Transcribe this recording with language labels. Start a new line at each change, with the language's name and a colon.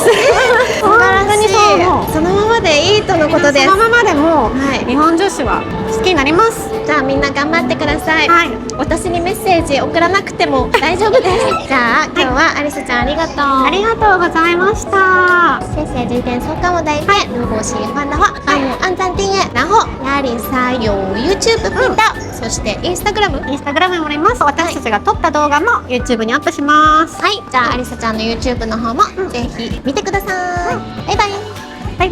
Japanese: 素晴らしい。そのままでいいとのことです。そのままでも、はい、日本女子は好きになります。じゃあみんな頑張ってください。はい、私にメッセージ送らなくても大丈夫です。じゃあ今日はアリスちゃんありがとう。ありがとうございました。
Chinese: 谢谢今天收看我的影片。如果喜欢的话，帮我按赞订阅。然后亚里莎有 YouTube 頻道、
Japanese: そして
Chinese: Instagram
Japanese: もあります。私たちが撮った動画も YouTube にアップします。はい、じゃあアリサちゃんの YouTube の方もぜひ見てください。バイバイ。